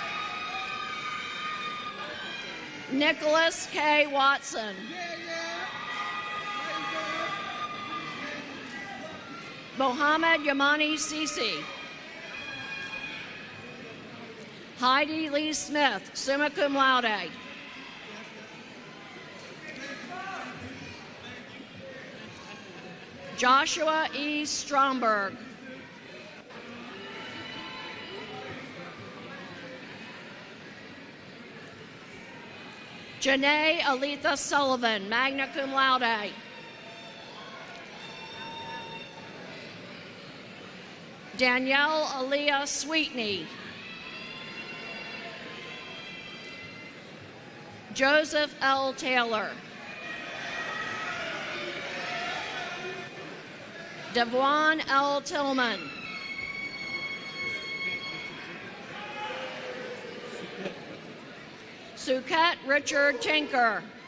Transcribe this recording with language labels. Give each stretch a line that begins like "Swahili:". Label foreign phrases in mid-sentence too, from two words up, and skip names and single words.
English: Nicholas K. Watson. Mohammed Yamani Sisi. Heidi Lee Smith,
Latin: summa cum laude.
English: Joshua E. Stromberg. Janae Aletha Sullivan,
Latin: magna cum laude.
English: Danielle Aaliyah Sweetney. Joseph L. Taylor. Devon L. Tillman. Suket Richard Tinker.